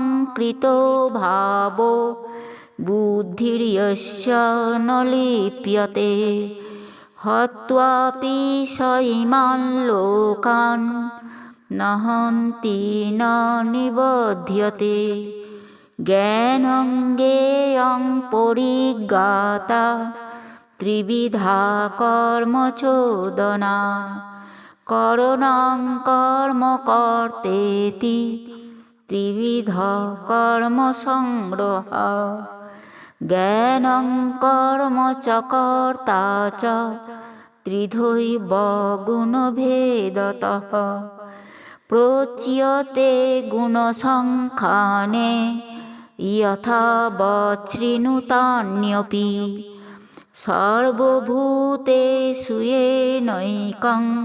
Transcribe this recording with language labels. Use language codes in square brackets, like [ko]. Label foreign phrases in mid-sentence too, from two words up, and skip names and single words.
[sa] কৃতো ভাবো বুদ্ধির্যস্য ন লিপ্যতে হত্বাপি স ইমান লোকান ন হন্তি ন নিবধ্যতে জ্ঞানং জ্ঞেয়ং পরিজ্ঞাতা ত্রিবিধা কর্ম চোদনা করণং কর্ম কর্তেতি ত্রিবিধ কর্ম সংগ্রহ জ্ঞানং কর্ম চ কর্তা চ ত্রিধৈব গুণভেদতঃ প্রোচ্যতে গুণসংখ্যানে যথাবৎ শৃণুতান্যপি সর্বভূতেষু येनैकं